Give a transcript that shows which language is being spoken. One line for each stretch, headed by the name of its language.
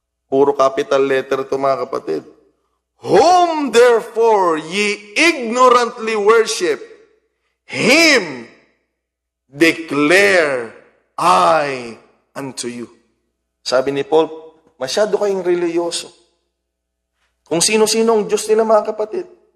Filipino: Puro capital letter ito, mga kapatid.
English: Whom therefore ye ignorantly worship, Him declare I unto you.
Filipino: Sabi ni Paul, Masyado kayong reliyoso. Kung sino-sino ang Diyos nila, mga kapatid.